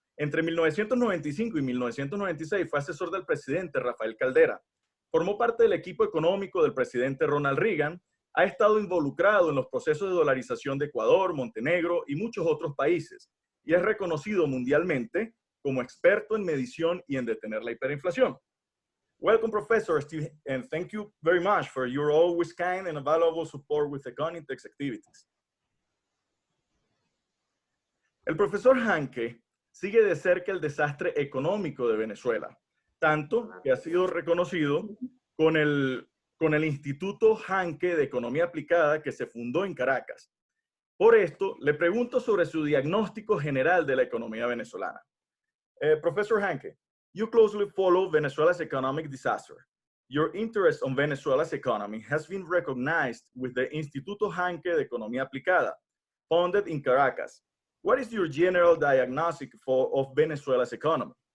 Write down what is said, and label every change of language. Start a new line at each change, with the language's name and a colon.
Spanish: Entre 1995 y 1996 fue asesor del presidente Rafael Caldera. Formó parte del equipo económico del presidente Ronald Reagan. Ha estado involucrado en los procesos de dolarización de Ecuador, Montenegro y muchos otros países. Y es reconocido mundialmente como experto en medición y en detener la hiperinflación.
English: Welcome, Professor Steve, and thank you very much for your always kind and valuable support with the Conitex activities.
Spanish: El profesor Hanke sigue de cerca el desastre económico de Venezuela, tanto que ha sido reconocido con el Instituto Hanke de Economía Aplicada que se fundó en Caracas. Por esto, le pregunto sobre su diagnóstico general de la economía venezolana.
English: Professor Hanke, you closely follow Venezuela's economic disaster. Your interest on Venezuela's economy has been recognized with the Instituto Hanke de Economía Aplicada, founded in Caracas. What is your general diagnostic of Venezuela's economy?